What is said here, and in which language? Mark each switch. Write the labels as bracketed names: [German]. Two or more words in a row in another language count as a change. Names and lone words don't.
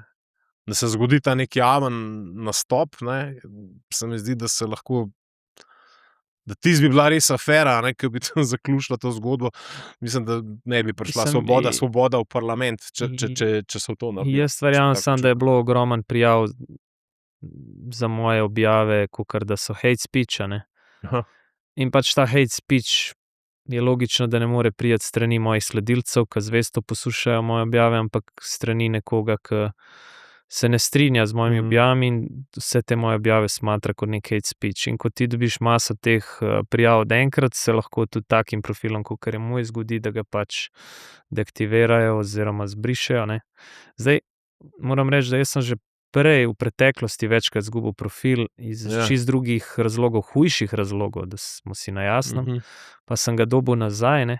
[Slovenian] Da se zgodi ta nek javen nastop, ne, se mi zdi, da se lahko, da tisto bi bila res afera, ne, ki bi tam zaključila to zgodbo. Mislim, da ne bi prišla svoboda v parlament, če so to naredili. Jaz verjamem samo, da je bilo ogromno prijav za moje objave, kakor da so [English] hate speech, [Slovenian] a ne. Aha. In pač ta [English] hate speech [Slovenian] je logično, da ne more priti strani mojih sledilcev, ki zvesto poslušajo moje objave, ampak strani nekoga, ki se ne strinja z mojimi objavami in vse te moje objave smatra kot nek [English] hate speech. [Slovenian] In ko ti dobiš maso teh prijav enkrat, se lahko tudi takim profilom, kakor je moj, zgodi, da ga pač deaktivirajo oziroma zbrišejo, ne. Zdaj, moram reči, da jaz sem že prej v preteklosti večkrat izgubil profil iz čisto drugih razlogov, hujših razlogov, da smo si na jasnem, pa sem ga dobil nazaj, ne.